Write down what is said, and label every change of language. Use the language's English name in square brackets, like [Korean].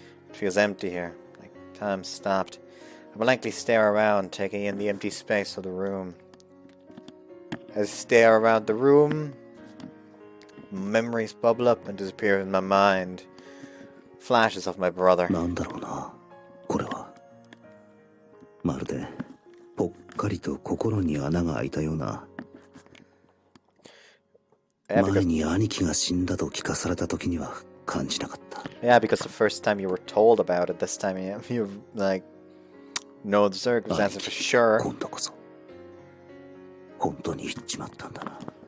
[English] It feels empty here, like time stopped. I blankly stare around, taking in the empty space of the room. As I stare around the room, memories bubble up and disappear in my mind. Flashes of my brother. [Japanese] なんだろうなこれは。まるでぽっかりと心に穴が開いたような。 [English] Yeah, [Japanese] 前に兄貴が死んだと聞かされた時には感じなかった。 [English] because the first time you were told about it, this time you like know the circumstances for sure. [Japanese] 今度こそ本当に言っちまったんだな。